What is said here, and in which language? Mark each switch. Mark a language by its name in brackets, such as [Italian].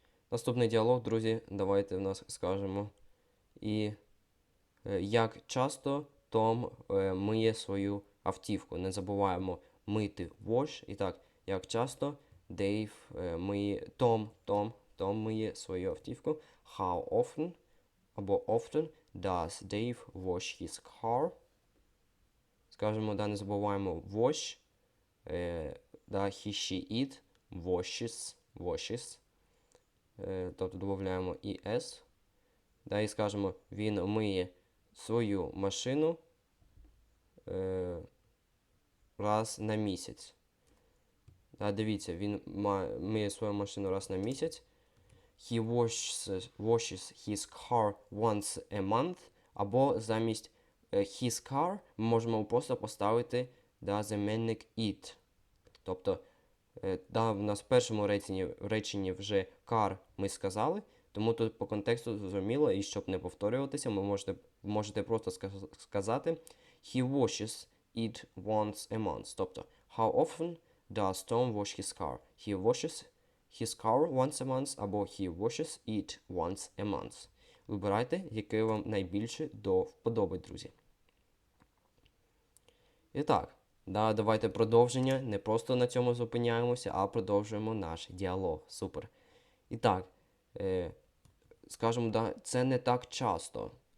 [Ukrainian] Наступний діалог, друзі, давайте в нас скажемо. І як часто Том миє свою автівку. Не забуваємо мити wash. І так, як часто Дейв миє, Том миє свою автівку. [English] How often або often does Dave wash his car? [Ukrainian] Скажемо, да, не забуваємо [English] wash. Да, he, she, it, washes. [Ukrainian] Тобто додаємо es. Да, і скажемо, він миє свою машину раз на місяць. Да, дивіться, він миє свою машину раз на місяць. [English] He washes his car once a month. [Ukrainian] Або замість his car ми можемо просто поставити займенник it. Тобто, да, в нас в першому реченні вже car ми сказали, тому тут по контексту зрозуміло, і щоб не повторюватися, можете просто сказати [English] he washes it once a month. Тобто, how often does Tom wash his car? He washes his car once a month або he washes it once a month. [Ukrainian] Вибирайте, яке вам найбільше до вподоби, друзі. І так, давайте продовження. Не просто на цьому зупиняємося, а продовжуємо наш діалог. Супер. І так, скажімо, це не так часто.